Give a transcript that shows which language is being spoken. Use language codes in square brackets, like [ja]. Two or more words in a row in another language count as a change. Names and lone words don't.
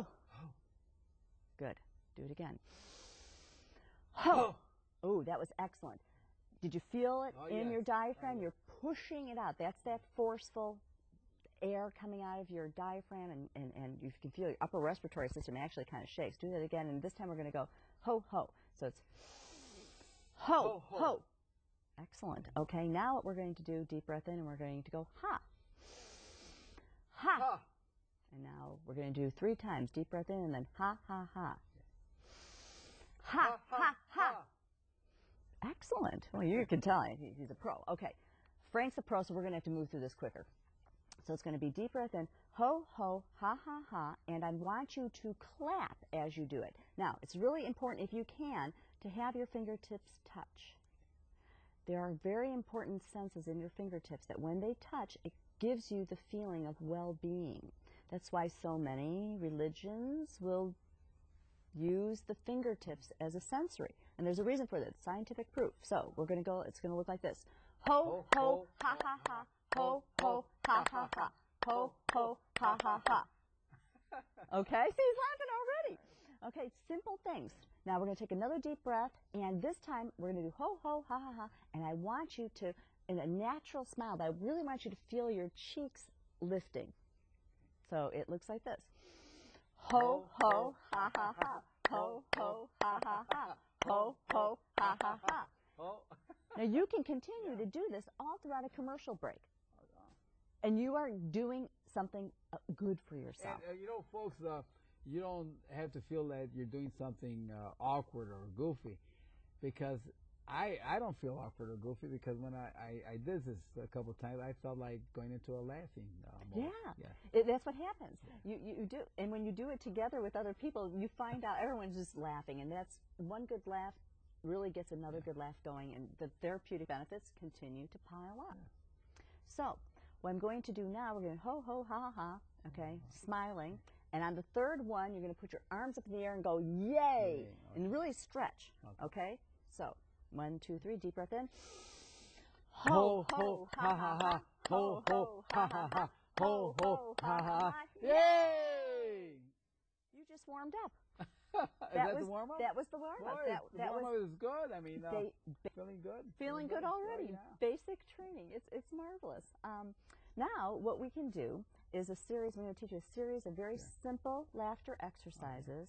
[en] Good. Do it again. Ho. Oh, that was excellent. Did you feel it in your diaphragm? You're pushing it out. That's that forceful air coming out of your diaphragm, and you can feel your upper respiratory system actually kind of shakes. Do that again, and this time we're going to go ho, ho. So it's ho, ho. Excellent. Okay, now what we're going to do, deep breath in, and we're going to go ha. Ha. And now we're going to do 3 times. Deep breath in, and then ha, ha, ha. Ha, ha, ha. Excellent. Well, you can tell he's a pro. Okay, Frank's a pro, so we're going to have to move through this quicker. So it's going to be deep breath in, ho, ho, ha, ha, ha, and I want you to clap as you do it. Now, it's really important, if you can, to have your fingertips touch. There are very important senses in your fingertips that when they touch, it gives you the feeling of well-being. That's why so many religions will use the fingertips as a sensory. And there's a reason for that, scientific proof. So we're going to go, it's going to look like this. Ho, ho, ha, ha, ha. Ho, ho, ha, ha, ha. Ho, ho, ha, ha, ha. Okay, see, he's laughing already. Okay, simple things. Now we're going to take another deep breath, and this time we're going to do ho, ho, ha, ha, ha. And I want you to, in a natural smile, but I really want you to feel your cheeks lifting. So it looks like this. Ho, ho, ha, ha, ha. Ho, ho, ha, ha, ha. Ho, ho, ha, ha, ha. Now you can continue to do this all throughout a commercial break. And you are doing something good for yourself. And, you know, folks, you don't have to feel that you're doing something awkward or goofy, because I don't feel awkward or goofy, because when I did this a couple of times, I felt like going into a laughing mode. That's what happens. You do, and when you do it together with other people, you find out everyone's just laughing, and that's one good laugh really gets another good laugh going, and the therapeutic benefits continue to pile up. So what I'm going to do now, we're going to ho, ho, ha, ha, ha, okay, smiling. And on the third one, you're going to put your arms up in the air and go, yay, and really stretch, okay? So 1, 2, 3, deep breath in. Ho, ho, ha, ha, ha. Ho, ho, ha, ha, ha. Ho, ho, ha, ha, ha. Yay! You just warmed up. That was the warm-up? That was the warm-up. The warm-up was good. I mean, feeling good. Feeling good already. Basic training. It's marvelous. Now, what we can do is a series. I'm going to teach you a series of very simple laughter exercises.